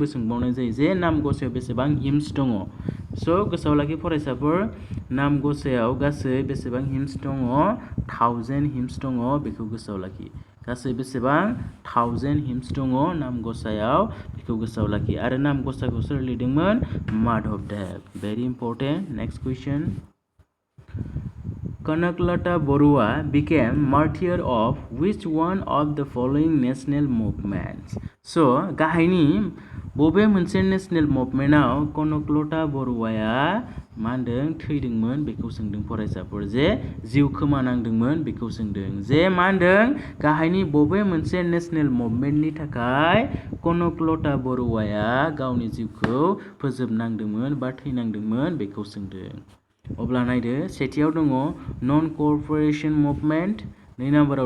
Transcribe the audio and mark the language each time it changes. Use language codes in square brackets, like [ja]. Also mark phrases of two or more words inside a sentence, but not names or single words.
[brx] सोंबावनाय जायो जे नामघोषायाव बेसेबां हिम्स दङ स' गोसोआव लाखि फरायसाफोर नामघोषायाव गासै बेसेबां हिम्स दङ 1000 हिम्स दङ बेखौ गोसोआव लाखि गासै बेसेबां 1000 हिम्स दङ नामघोषायाव बेखौ गोसोआव लाखि आरो नामघोषाखौ सोर लिरदोंमोन माधवदेव [en] very important next question Kanaklata Borua became martyr of which one of the following national movements? So, [brx] गाहायनि बबे मोनसे [en] national movement [brx] कनकलता बरुवाया मा होनदों थैदोंमोन बेखौ सोंदों फरायसाफोर जे जिउ खोमानांदोंमोन बेखौ सोंदों जे मा होनदों गाहायनि बबे मोनसे [en] national movement [brx] थाखाय कनकलता बरुवाया गावनि जिउखौ फोजोबनांदोंमोन बा थैनांदोंमोन बेखौ सोंदों अब्ला नायदो सेथियाव दङ नन क'अपारेशन मुभमेन्ट नै नाम्बाराव